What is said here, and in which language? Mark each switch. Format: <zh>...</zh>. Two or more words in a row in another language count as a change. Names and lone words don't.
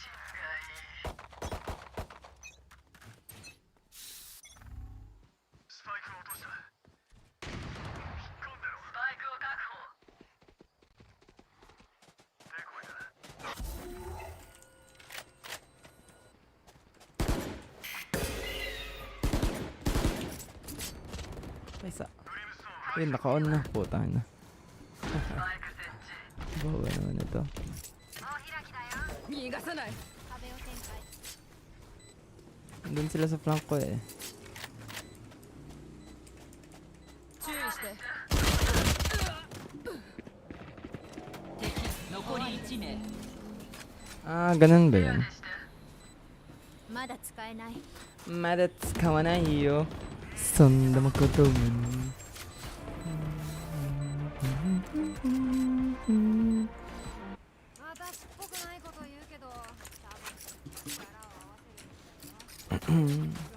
<ja>スパイクを落とした。引っ込んでろ。スパイクを確保。デコイだ。</ja> <tl>Ay, Ayun, naka-on na. Putang na. Bawa naman ito.</tl> <ja>逃がさない。壁を展開。</ja> <tl>Doon sila sa flank ko eh.</tl> <ja>注意して。敵残り1名。</ja> <tl>Ah, ganun ba yan?</tl> <ja>まだ使えない。まだ使わないよ. Sonda makoto man. 私っぽくないこと言うけど、多分力を合わせるんだよ。</ja>